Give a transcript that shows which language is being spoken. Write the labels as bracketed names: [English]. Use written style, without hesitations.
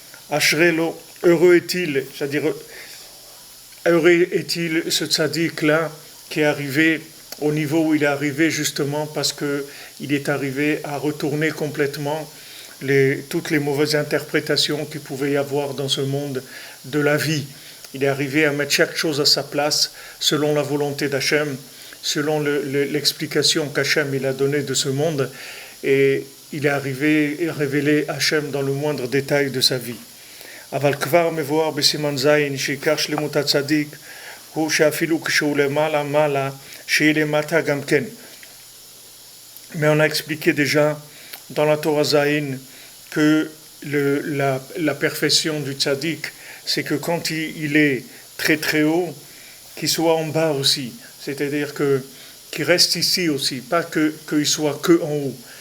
[French] Ashrelo, heureux est-il, c'est-à-dire heureux est-il ce tzaddik-là qui est arrivé au niveau où il est arrivé justement parce qu'il est arrivé à retourner complètement toutes les mauvaises interprétations qu'il pouvait y avoir dans ce monde de la vie. Il est arrivé à mettre chaque chose à sa place selon la volonté d'Hachem, selon l'explication qu'Hachem il a donnée de ce monde, et il est arrivé à révéler Hachem dans le moindre détail de sa vie. [Hebrew] אבל כבר מבואר בסימן זין שעיקר שלמות הצדיק הוא שאפילו כשהוא למעלה מעלה שיהיה למטה גם כן. [French] Mais on a expliqué déjà dans la Torah Zayin que la perfection du tzaddik, c'est que quand il est très très haut, qu'il soit en bas aussi. C'est-à-dire qu'il reste ici aussi, pas qu'il soit que en haut.